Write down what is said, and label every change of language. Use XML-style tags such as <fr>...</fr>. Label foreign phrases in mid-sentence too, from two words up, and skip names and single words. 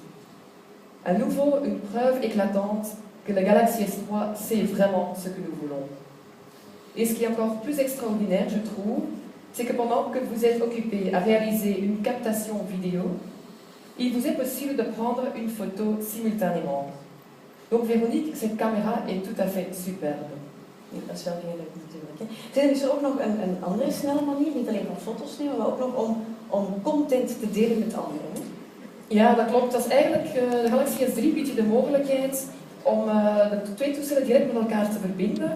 <fr>À nouveau, une preuve éclatante que le Galaxy S3 sait vraiment ce que nous voulons. Et ce qui est encore plus extraordinaire, je trouve, c'est que pendant que vous êtes occupé à réaliser une captation vidéo, il vous est possible de prendre une photo simultanément. Donc Véronique, cette caméra est tout à fait superbe.</fr> <nl>Dat is wel heel leuk natuurlijk. Is er ook nog een andere snelle manier, niet alleen van foto's nemen, maar ook nog om content te delen met anderen? Hè? Ja, dat klopt. Dat is eigenlijk, de Galaxy S3 biedt je de mogelijkheid om de twee toestellen direct met elkaar te verbinden.</nl>